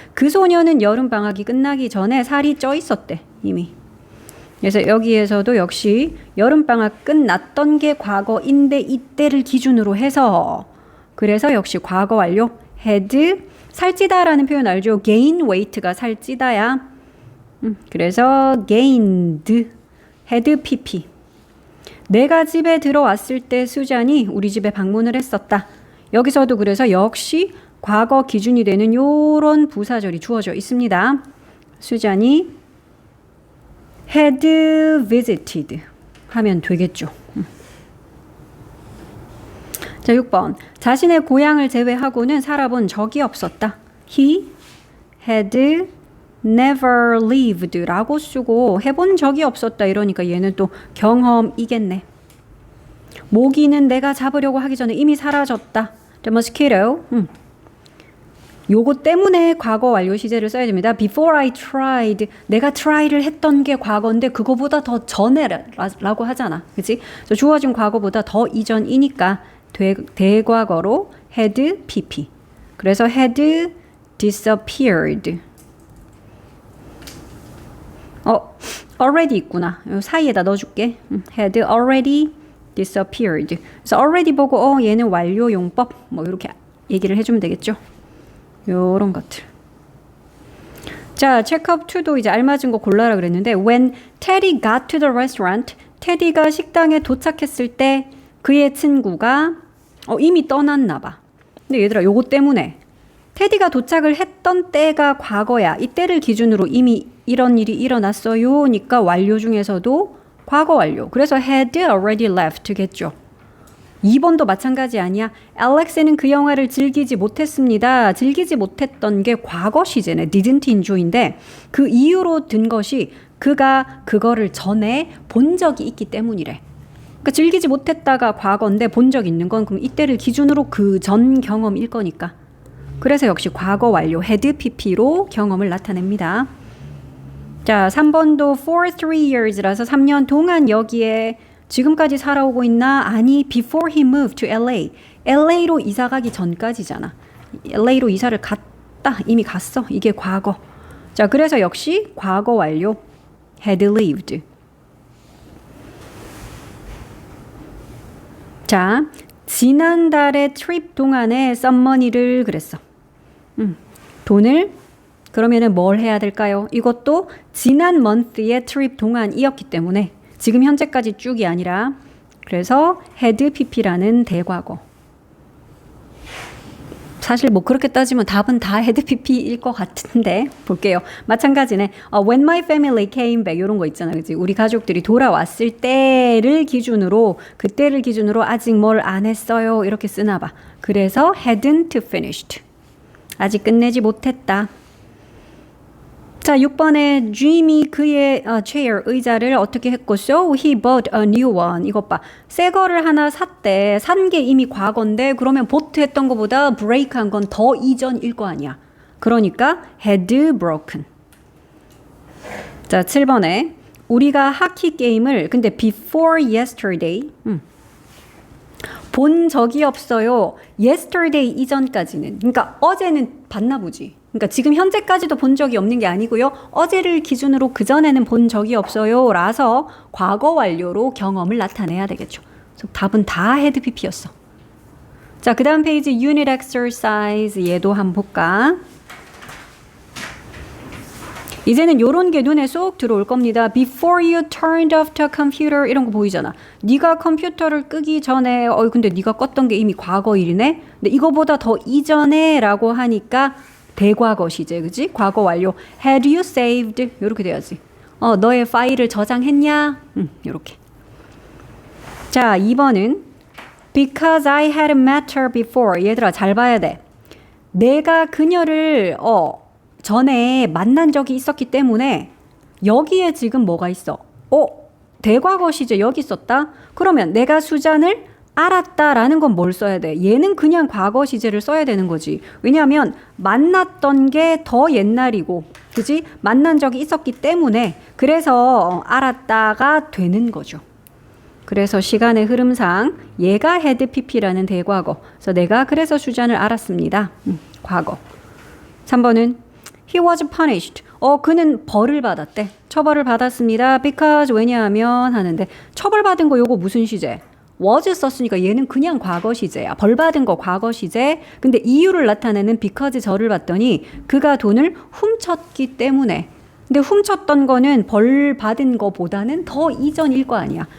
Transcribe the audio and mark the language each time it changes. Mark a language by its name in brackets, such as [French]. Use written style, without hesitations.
[Korean] 그 소녀는 여름방학이 끝나기 전에 살이 쪄 있었대. 이미. 그래서 여기에서도 역시 여름방학 끝났던 게 과거인데 이때를 기준으로 해서 그래서 역시 과거 완료. had 살찌다라는 표현 알죠? [English] gain weight [Korean] 가 살찌다야. [English] 그래서 gained, had pp. [Korean] 내가 집에 들어왔을 때 수잔이 우리 집에 방문을 했었다. 여기서도 그래서 역시 과거 기준이 되는 요런 부사절이 주어져 있습니다. 수잔이 [English] had visited [Korean] 하면 되겠죠. 자, 6번. 자신의 고향을 제외하고는 살아본 적이 없었다. [English] He had never lived [Korean] 라고 쓰고 해본 적이 없었다 이러니까 얘는 또 경험이겠네. 모기는 내가 잡으려고 하기 전에 이미 사라졌다. [English] The mosquito. [Korean] 요거 때문에 과거 완료 시제를 써야 됩니다. [English] Before I tried. [Korean] 내가 try를 했던 게 과거인데 그거보다 더 전에라고 하잖아. 그치? 주어진 과거보다 더 이전이니까 대과거로 had pp. [English] 그래서 had disappeared. [Korean] already 있구나. 요 사이에다 넣어줄게. [English] had already disappeared. [Korean] 그래서 already 보고 얘는 완료 용법 뭐 이렇게 얘기를 해주면 되겠죠. 요런 것들. 자, 체크업 2도 이제 알맞은 거 골라라 그랬는데 [English] when Teddy got to the restaurant, [Korean] 테디가 식당에 도착했을 때 그의 친구가 이미 떠났나 봐. 근데 얘들아 요거 때문에 테디가 도착을 했던 때가 과거야. 이때를 기준으로 이미 이런 일이 일어났어요니까 완료 중에서도 과거 완료. 그래서 [English] had already left [Korean] 겠죠. 2번도 마찬가지 아니야. 알렉스는 그 영화를 즐기지 못했습니다. 즐기지 못했던 게 과거 시제네. [English] didn't enjoy [Korean] 인데 그 이유로 든 것이 그가 그거를 전에 본 적이 있기 때문이래. 그러니까 즐기지 못했다가 과거인데 본 적 있는 건 그럼 이때를 기준으로 그 전 경험일 거니까. 그래서 역시 과거 완료 had pp로 경험을 나타냅니다. 자, 3번도 [English] for 3 years [Korean] 라서 3년 동안 여기에 지금까지 살아오고 있나? [English] 아니, before he moved to LA. [Korean] LA로 이사 가기 전까지잖아. LA로 이사를 갔다. 이미 갔어. 이게 과거. 자, 그래서 역시 과거 완료 [English] had lived. [Korean] 자, 지난달의 트립 동안에 썸머니를 그랬어. 돈을 그러면은 뭘 해야 될까요? 이것도 지난 month의 트립 동안이었기 때문에 지금 현재까지 쭉이 아니라 그래서 had pp라는 대과거. 사실 뭐 그렇게 따지면 답은 다 had pp일 것 같은데 볼게요. 마찬가지네. [English] When my family came back 이런 거 있잖아, 그치? [Korean] 우리 가족들이 돌아왔을 때를 기준으로 그때를 기준으로 아직 뭘 안 했어요 이렇게 쓰나 봐. 그래서 [English] hadn't finished. [Korean] 아직 끝내지 못했다. 자, 6번에 Jimmy 그의 chair, 의자를 어떻게 했고 [English] So he bought a new one. [Korean] 이것 봐. 새 거를 하나 샀대. 산 게 이미 과거인데 그러면 bought 했던 것보다 break 한 건 더 이전일 거 아니야. [English] 그러니까 had broken. [Korean] 자, 7번에 우리가 하키 게임을 근데 [English] before yesterday [Korean] 본 적이 없어요. yesterday 이전까지는. 그러니까 어제는 봤나 보지. 그러니까 지금 현재까지도 본 적이 없는 게 아니고요. 어제를 기준으로 그전에는 본 적이 없어요. 라서 과거 완료로 경험을 나타내야 되겠죠. 그래서 답은 다 [English] had pp [Korean] 였어. 자, 그 다음 페이지 unit exercise 얘도 한번 볼까? 이제는 요런 게 눈에 쏙 들어올 겁니다. [English] Before you turned off the computer 이런 거 보이잖아. [Korean] 네가 컴퓨터를 끄기 전에 근데 네가 껐던 게 이미 과거 일이네. 근데 이거보다 더 이전에 라고 하니까 대과거 시제, 그지? 과거 완료. [English] Had you saved? [Korean] 이렇게 돼야지. 너의 파일을 저장했냐? 이렇게. [English] 자, 2번은 Because I had met her before. [Korean] 얘들아, 잘 봐야 돼. 내가 그녀를 전에 만난 적이 있었기 때문에 여기에 지금 뭐가 있어? 대과거 시제 여기 있었다? 그러면 내가 수잔을 알았다라는 건 뭘 써야 돼? 얘는 그냥 과거 시제를 써야 되는 거지. 왜냐하면 만났던 게 더 옛날이고, 그지? 만난 적이 있었기 때문에 그래서 알았다가 되는 거죠. 그래서 시간의 흐름상 얘가 had pp라는 대과거. 그래서 내가 그래서 수잔을 알았습니다. 과거. [English] 3번은 He was punished. [Korean] 그는 벌을 받았대. 처벌을 받았습니다. Because 왜냐하면 하는데 처벌받은 거 요거 무슨 시제? was 썼으니까 얘는 그냥 과거 시제야. 벌 받은 거 과거 시제. 근데 이유를 나타내는 because 저를 봤더니 그가 돈을 훔쳤기 때문에. 근데 훔쳤던 거는 벌 받은 거보다는 더 이전일 거 아니야.